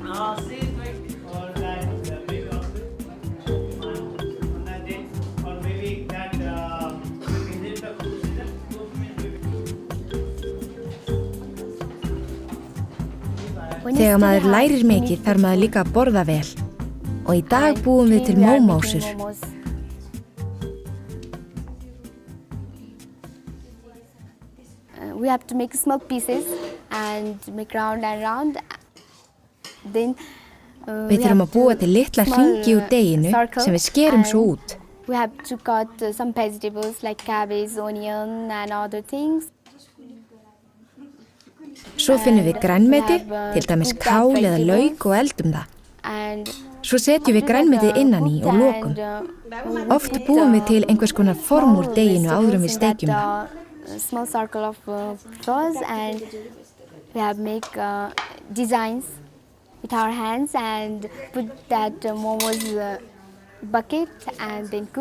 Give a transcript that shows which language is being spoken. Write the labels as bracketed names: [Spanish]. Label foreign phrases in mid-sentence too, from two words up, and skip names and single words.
[Icelandic] Þegar maður lærir mikið þarf maður líka að borða vel. Og í dag búum við til mómósur. [English] We have to make small pieces and make round and round. Then [Icelandic] Við þurfum að búa til litla hringi úr deiginu sem við skerum svo út. [English] We have to cut some vegetables like cabbage, onion and other things. [Icelandic] Svo finnum við grænmeti, til dæmis kál eða lauk og eldum það. Svo setjum við grænmetið innan í og lokum. Oft búum við til einhvers konar form úr deiginu áður en við steikjum það. [English] Small circle of flowers and we have make designs with our hands and put that momos bucket and then cook.